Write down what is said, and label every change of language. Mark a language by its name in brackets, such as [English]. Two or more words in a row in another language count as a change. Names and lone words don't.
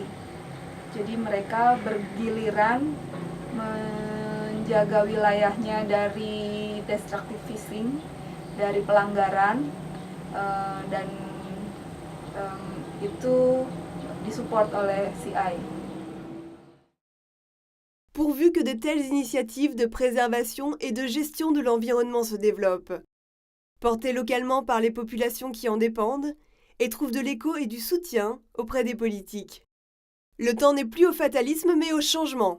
[Indonesian] Jadi mereka bergiliran menjaga wilayahnya dari [English] destructive fishing, [Indonesian] dari pelanggaran, dan itu disupport oleh CI. [French] Pourvu que de telles initiatives de préservation et de gestion de l'environnement se développent, portées localement par les populations qui en dépendent, et trouvent de l'écho et du soutien auprès des politiques. Le temps n'est plus au fatalisme mais au changement.